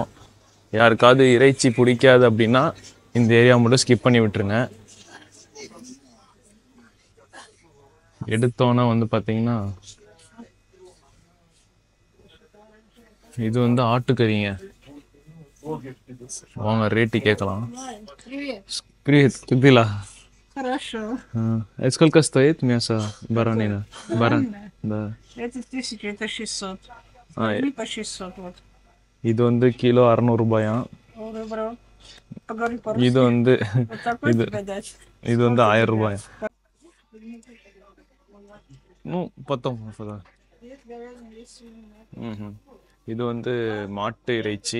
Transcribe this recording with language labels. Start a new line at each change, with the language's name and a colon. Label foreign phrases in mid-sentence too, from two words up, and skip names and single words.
Tamil: யாருக்காவது இறைச்சி பிடிக்காது அப்படின்னா இந்த ஏரியா மட்டும் ஸ்கிப் பண்ணி விட்டுருங்க. எடுத்தோன்னா வந்து பார்த்தீங்கன்னா இது வந்து ஆட்டுக்கறிங்க. வாங்க ரேட்டு கேட்கலாம்.
Russian: Хорошо. Сколько стоит мясо баранина? Да. Это 1000, это 600. По 600, вот.
Tamil: இது வந்து கிலோ 600 ரூபாயா. இது வந்து இது வந்து 1000 ரூபாயா. இது வந்து மாட்டு இறைச்சி.